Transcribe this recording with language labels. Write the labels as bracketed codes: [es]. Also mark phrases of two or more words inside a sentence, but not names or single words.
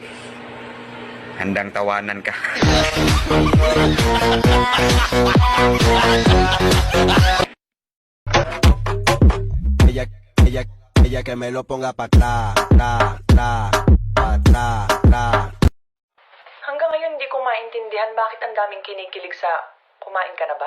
[tl] Handang tawanan ka. [es] Ella que me lo ponga pa' atrás, [tl] Hanggang ngayon hindi ko maintindihan bakit ang daming kinikilig sa kumain ka na ba?